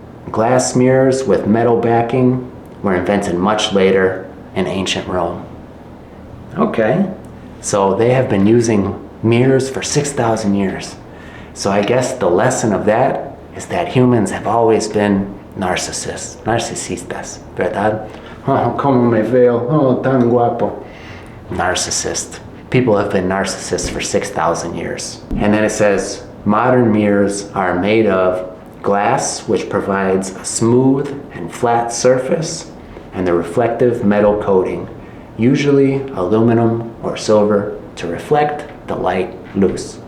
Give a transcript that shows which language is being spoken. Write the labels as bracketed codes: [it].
[en] Glass mirrors with metal backing were invented much later in ancient Rome. Okay, so they have been using mirrors for 6,000 years. So I guess the lesson of that is that humans have always been [es] narcisistas, ¿verdad? Oh, como me veo, oh, tan guapo. [en] Narcissist. People have been narcissists for 6,000 years. And then it says, modern mirrors are made of glass, which provides a smooth and flat surface, and the reflective metal coating, usually aluminum or silver, to reflect the light loose.